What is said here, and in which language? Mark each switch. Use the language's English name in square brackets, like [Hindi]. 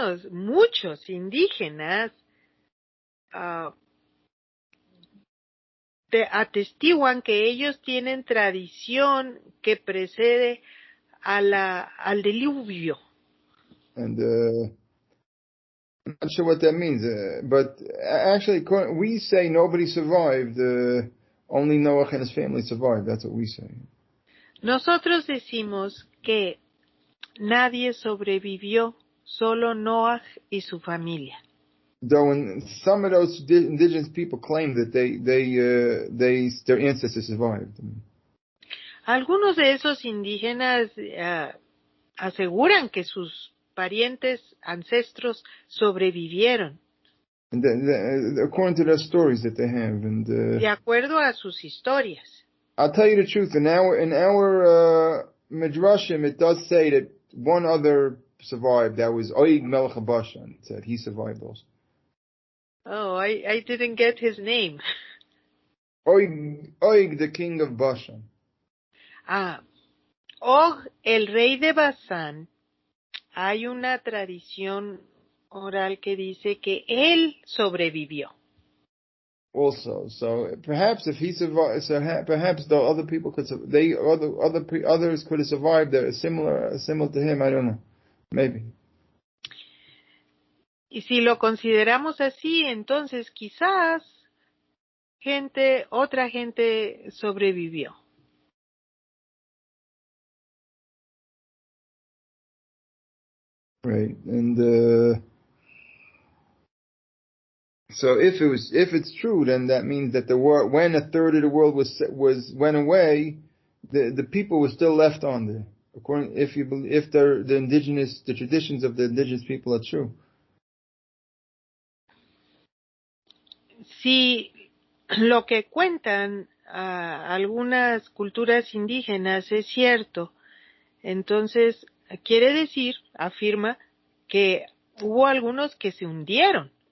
[Spanish] Muchos indígenas atestiguan que ellos tienen tradición que precede al diluvio. [English] And I'm not sure what that means, but actually we say nobody survived, only Noah and his family survived. That's what we say. [Spanish] Nosotros decimos que nadie sobrevivió, solo Noah y su familia. [English] Though some of those indigenous people claim that their ancestors survived. [Spanish] Algunos de esos indígenas aseguran que sus parientes, ancestros sobrevivieron. [English] And according to their stories that they have, and [Spanish] de acuerdo a sus historias. [English] I'll tell you the truth. In our midrashim, it does say that one other survived. That was Oig Melech Bashan. It said he survived also. Oh, I didn't get his name. Oig, the king of Bashan. [Spanish] Og, el rey de Basán. Hay una tradición oral que dice que él sobrevivió. [English] Also, so perhaps if he survived, perhaps the other people could, others could have survived. They're similar to him. I don't know, maybe. [Spanish] Y si lo consideramos así, entonces quizás otra gente sobrevivió. [English] Right, and so if it's true, then that means that the world, when a third of the world went away, the people were still left on there. According, if the traditions of the indigenous people are true. [Spanish] Si lo que cuentan algunas culturas indígenas es cierto, entonces quiere decir, afirma, que hubo algunos que se hundieron.